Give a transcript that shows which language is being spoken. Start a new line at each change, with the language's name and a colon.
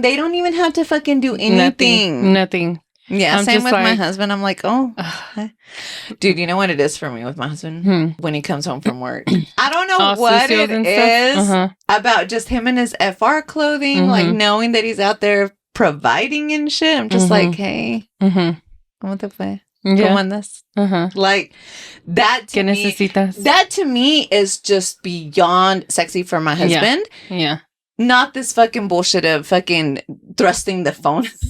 English: They don't even have to fucking do anything. Nothing. Yeah, same with my husband. I'm like, oh, dude, you know what it is for me with my husband? When he comes home from work. I don't know what it is about just him and his FR clothing, like knowing that he's out there providing and shit. I'm just like, hey,
Spanish: ¿cómo te fue? ¿Cómo andas?
English: Like, that to me is just beyond sexy for my husband. Yeah. Not this fucking bullshit of fucking thrusting the phone.